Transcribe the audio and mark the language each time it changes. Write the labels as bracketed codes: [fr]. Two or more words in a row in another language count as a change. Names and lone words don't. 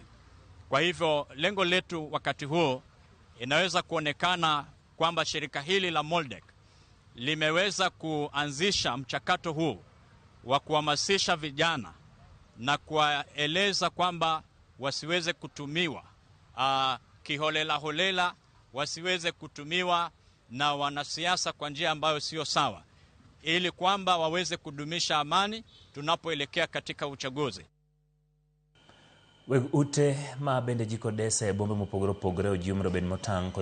[sw] Kwa hivyo lengo letu wakati huo inaweza kuonekana kwamba shirika hili la Moldek limeweza kuanzisha mchakato huu wa kuhamasisha vijana na kuwaeleza kwamba wasiweze kutumiwa kiholela, wasiweze kutumiwa na wanasiasa kwa njia ambayo sio sawa, ili kwamba waweze kudumisha amani tunapoelekea katika uchaguzi. [luo] Ute ma bende jikodesa e bombe mopogore opogore ojiw mondo bed motang'